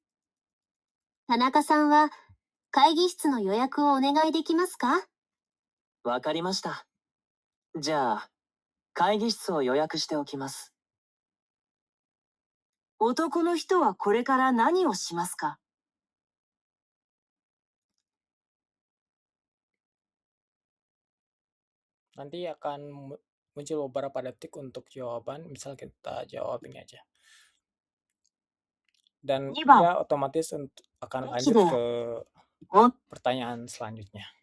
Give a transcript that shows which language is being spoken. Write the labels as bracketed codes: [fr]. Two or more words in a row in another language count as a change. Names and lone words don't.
[ja] 田中さんは会議室の予約をお願いできますか？わかりました。じゃあ、会議室を予約しておきます。男の人はこれから何をしますか？ [id] Nanti akan muncul beberapa detik untuk jawaban. Misal kita jawab ini aja. Dan dia otomatis akan lanjut ke pertanyaan selanjutnya.